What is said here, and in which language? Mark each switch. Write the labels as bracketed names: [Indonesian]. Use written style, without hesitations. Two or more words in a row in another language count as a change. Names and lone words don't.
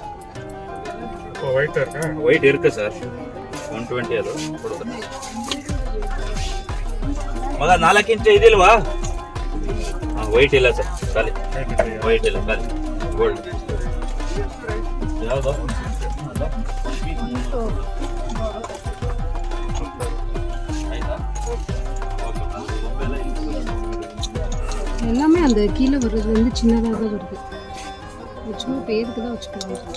[Kannada] ವೈಟ್ ಇருக்கு ಸರ್ 120 ಅದು ಕೊಡುತ್ತೆ. ಮಗ 4 ಇಂಚ್ ಇದಿಲ್ವಾ? ವೈಟ್ ಇಲ್ಲ ಸರ್, ಖಾಲಿ ವೈಟ್ ಇಲ್ಲ, ಖಾಲಿ ಗೋಲ್ಡ್. ಯಾವುದು [Tamil] எல்லாமே அந்த கீழே வர்றது வந்து சின்னதாக தான் வருது. சும்மா பேருக்கு தான் வச்சுக்கலாம்.